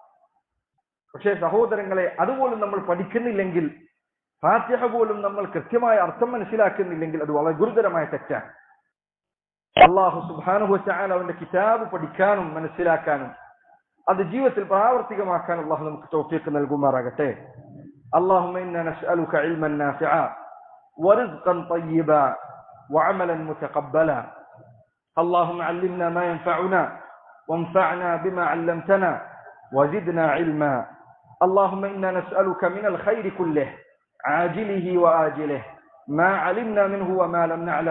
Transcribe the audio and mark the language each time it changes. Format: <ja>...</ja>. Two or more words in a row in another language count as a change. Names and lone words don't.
<ml>പക്ഷേ സഹോദരങ്ങളെ, അതുപോലും നമ്മൾ പഠിക്കുന്നില്ലെങ്കിൽ, ഫാത്തിഹ പോലും നമ്മൾ കൃത്യമായ അർത്ഥം മനസ്സിലാക്കുന്നില്ലെങ്കിൽ അത് വളരെ ഗുരുതരമായ തെറ്റാണ്.</ml> <ar>الله سبحانه وتعالى</ar> <ml>അവന്റെ കിതാബ് പഠിക്കാനും മനസ്സിലാക്കാനും അത് ജീവിതത്തിൽ പ്രാവർത്തികമാക്കാൻ അള്ളാഹു നമുക്ക് തൗഫീഖ് നൽകുമാറാകട്ടെ.</ml> <ar>اللهم إنا نسألك علما نافعا ورزقا طيبا وعملا متقبلا. اللهم علمنا ما ينفعنا وانفعنا بما علمتنا وزدنا علما. اللهم إنا نسألك من الخير كله عاجله وآجله ما علمنا منه وما لم نعلم.</ar>